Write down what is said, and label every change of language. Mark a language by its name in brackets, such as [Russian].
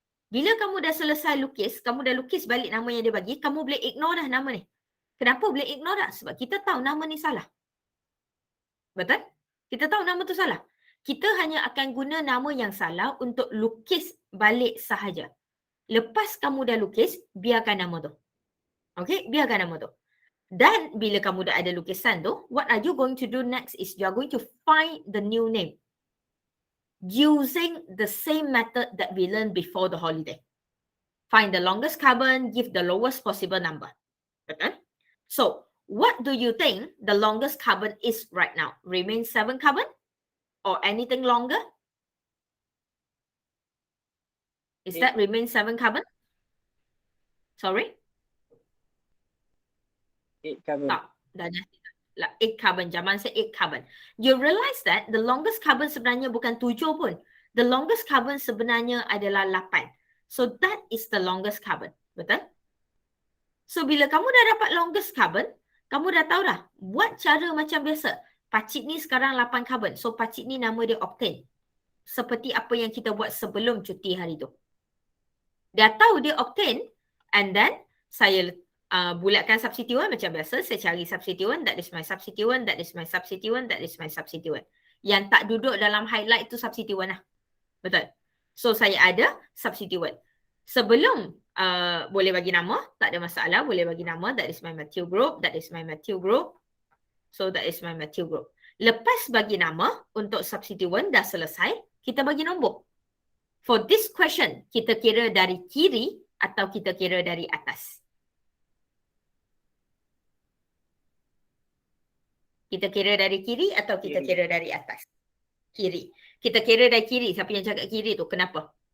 [Malay] Bila kamu dah selesai lukis, kamu dah lukis balik nama yang dia bagi, kamu boleh ignore dah nama ni. Kenapa boleh ignore dah? Sebab kita tahu nama ni salah. Betul? Kita tahu nama tu salah. Kita hanya akan guna nama yang salah untuk lukis balik sahaja. Lepas kamu dah lukis, biarkan nama tu. Okay, biarkan nama tu. Dan bila kamu dah ada lukisan tu, [English] what are you going to do next is you are going to find the new name using the same method that we learned before the holiday. Find the longest carbon, give the lowest possible number. Okay? So, what do you think the longest carbon is right now? Remain 7 carbon? Or anything longer? Is that remain 7 carbon? Sorry? 8 carbon. [Malay] Tak, dah 8 carbon. Zaman saya 8 carbon. [English] You realize that the longest carbon [Malay] sebenarnya bukan 7 pun. [English] The longest carbon [Malay] sebenarnya adalah [English] 8. So that is the longest carbon. [Malay] Betul? So bila kamu dah dapat longest carbon, kamu dah tahu dah buat cara macam biasa. Pacik ni sekarang 8 carbon. So pacik ni nama dia octane. Seperti apa yang kita buat sebelum cuti hari tu. Dah tahu dia octane, [English] and then [Malay] saya bulatkan substituent macam biasa. Saya cari [English] substituent, that is my substituent, that is my substituent, that is my substituent. [Malay] Yang tak duduk dalam highlight tu substituent lah. Betul? So saya ada substituent. Sebelum boleh bagi nama, tak ada masalah. Boleh bagi nama, [English] that is my methyl group, that is my methyl group. So that is my methyl group. [Malay] Lepas bagi nama untuk substituent dah selesai, kita bagi nombor. [English] For this question, [Malay] kita kira dari kiri atau kita kira dari atas? Kita kira dari kiri atau kita kira dari atas? Kiri. Kita kira dari kiri. Siapa yang cakap kiri tu? Kenapa?